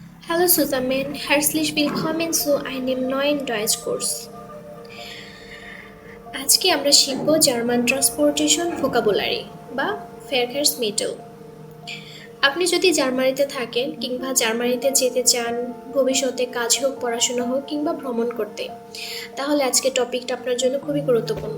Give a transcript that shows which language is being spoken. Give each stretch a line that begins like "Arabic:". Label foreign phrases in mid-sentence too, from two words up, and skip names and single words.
German: Hallo zusammen, herzlich willkommen zu einem neuen Deutschkurs.
Bangla: আজকে আমরা শিখব
English: German transportation vocabulary
Bangla: বা Verkehrsmittel। আপনি যদি জার্মানিতে থাকেন কিংবা জার্মানিতে যেতে চান, ভবিষ্যতে কাজ হোক, পড়াশোনা হোক কিংবা ভ্রমণ করতে, তাহলে আজকে টপিকটা আপনার জন্য খুবই গুরুত্বপূর্ণ।